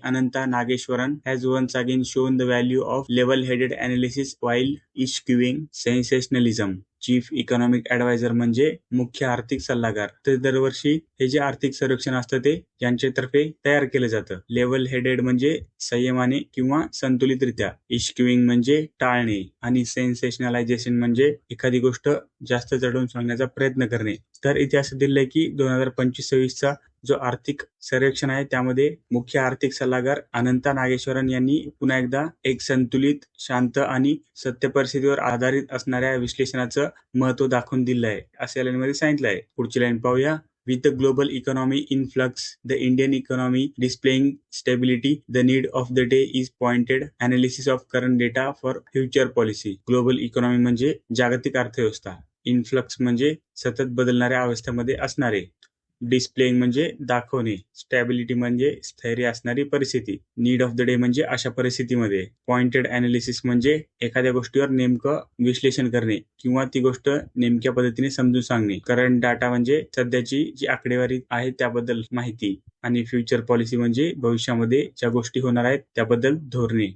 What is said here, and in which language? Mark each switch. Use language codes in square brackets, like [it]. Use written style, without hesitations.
[en] Ananta Nageshwaran has once again shown the value of level-headed analysis while eschewing sensationalism. [mr] Chief economic adviser म्हणजे मुख्य आर्थिक सल्लागार. तर दरवर्षी हे जे आर्थिक सर्वेक्षण असतं ते यांच्यातर्फे तयार केलं जातं. लेव्हल हेडेड म्हणजे संयमाने किंवा संतुलितरित्या, इश्क्युइंग म्हणजे टाळणे, आणि सेन्सेशनलायझेशन म्हणजे एखादी गोष्ट जास्त चढवून सांगण्याचा प्रयत्न करणे. तर इथे असं दिलंय की 2025-26चा जो आर्थिक सर्वेक्षण आहे त्यामध्ये मुख्य आर्थिक सल्लागार अनंता नागेश्वरन यांनी पुन्हा एकदा एक संतुलित, शांत आणि सत्य परिस्थितीवर आधारित असणाऱ्या विश्लेषणाचं महत्व दाखवून दिलं आहे, असे लाईनमध्ये सांगितलं आहे. पुढची लाईन पाहूया. [en] With the global economy in flux, the Indian economy displaying stability, the need of the day is pointed analysis of current data for future policy. [mr] Global economy म्हणजे जागतिक अर्थव्यवस्था, इनफ्लक्स म्हणजे सतत बदलणाऱ्या अवस्थेमध्ये असणारे, डिस्प्लेइंग म्हणजे दाखवणे, स्टॅबिलिटी म्हणजे स्थैर्य असणारी परिस्थिती, नीड ऑफ द डे म्हणजे अशा परिस्थितीमध्ये, पॉइंटेड अनालिसिस म्हणजे एखाद्या गोष्टीवर नेमकं विश्लेषण करणे किंवा ती गोष्ट नेमक्या पद्धतीने समजून सांगणे, करंट डाटा म्हणजे सध्याची जी आकडेवारी आहे त्याबद्दल माहिती, आणि फ्युचर पॉलिसी म्हणजे भविष्यामध्ये ज्या गोष्टी होणार आहेत त्याबद्दल धोरणे.